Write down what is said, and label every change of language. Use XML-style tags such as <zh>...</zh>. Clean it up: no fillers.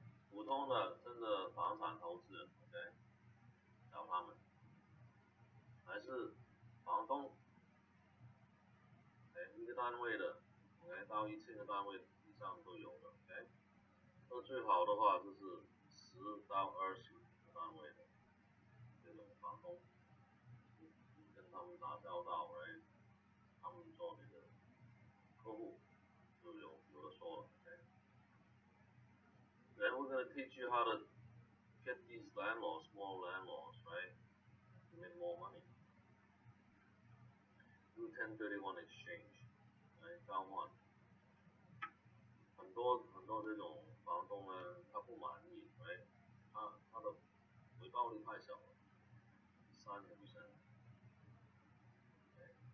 <zh>普通的真的房产投资人, okay, 找他们，还是房东, okay, 一个单位的, okay, 到1000个单位以上都有的, okay. 那最好的话就是10到20个单位的这种房东，你跟他们打交道, right, 他们做你的客户就有的说了, okay.</zh> <en>Then we're gonna teach you how to get these landlords, small landlords, right, to make more money. Do 1031 exchange,</en> <zh>right, 交换。很多这种房东呢，他不满意, right, 他的回报率太小了，3%, okay.</zh>